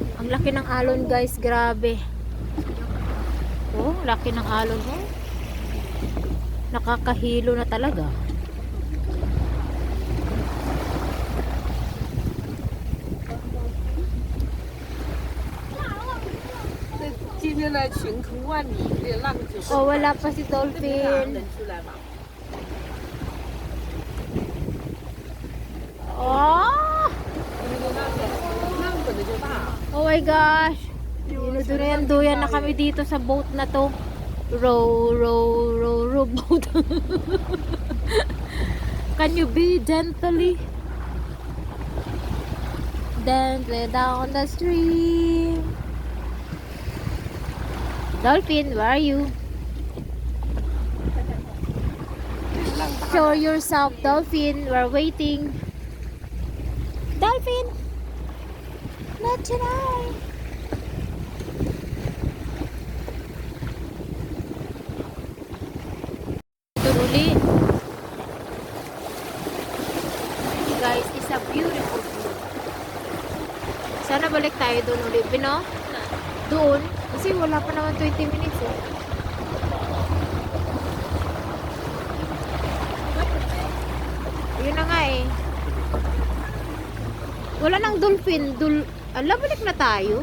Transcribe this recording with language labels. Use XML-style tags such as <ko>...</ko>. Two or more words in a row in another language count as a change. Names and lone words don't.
<tl>laki ng alon guys, grabe. Oh, laki ng alon oh. Nakakahilo na talaga.</tl> <zh>今天的晴空万里，这浪就</zh> <tl>Oh, wala pa si Dolphin.</tl> <zh>能出来吗？ Oh! 那个浪本来就大。</zh> <en>Oh my gosh.</en> <tl>Dinuduyan na kami dito sa boat na to.</tl> <en>Row boat. Can you be gently down the stream? Dolphin, where are you? Show yourself, Dolphin. We're waiting. Dolphin! Not tonight. Turuli. Guys, it's a beautiful view.</en> <tl>Sana balik tayo doon ulit, Pino? Doon? Kasi wala pa naman 20 minutes eh. Yun na nga eh. Wala nang dolphin. Ala, balik na tayo.</tl>